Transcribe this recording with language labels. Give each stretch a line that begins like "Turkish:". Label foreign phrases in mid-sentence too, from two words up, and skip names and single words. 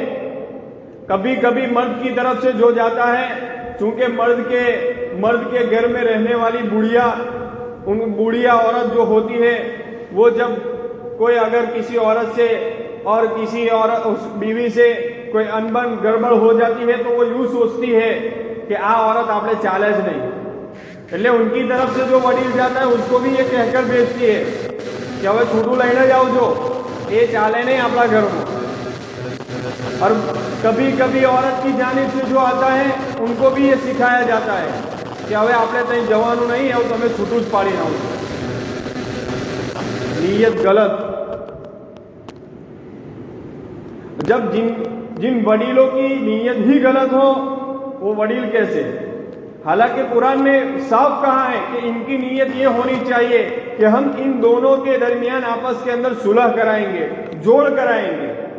Urdu: کبھی کبھی مرد کی طرف سے جو جاتا ہے، چونکہ مرد کے گھر میں رہنے والی بوڑھیا عورت جو ہوتی ہے، وہ جب کوئی اگر کسی عورت سے اور کسی عورت اس بیوی سے کوئی انبن گڑبڑ ہو جاتی ہے تو وہ یوں سوچتی ہے کہ عورت آپ نے چالش نہیں. એટલે ان کی طرف سے جو وڈیل جاتا ہے اس کو بھی یہ کہہ کر بھیجتی ہے کہ
Gujarati: હવે છૂટું લઈને જાઓ છો, એ ચાલે નહીં આપણા ઘરમાં.
Urdu: اور کبھی کبھی عورت کی جانب سے جو آتا ہے ان کو بھی یہ سکھایا جاتا ہے کہ
Gujarati: હવે આપણે ત્યાં જવાનું નહીં, હવે તમે છૂટું જ પાડીને આવો.
Urdu: نیت غلط. جب جن وڈیلوں کی نیت ہی غلط ہو وہ وڈیل کیسے؟ حالانکہ قرآن نے صاف کہا ہے کہ ان کی نیت یہ ہونی چاہیے کہ ہم ان دونوں کے درمیان آپس کے اندر صلح کرائیں گے، جوڑ کرائیں گے.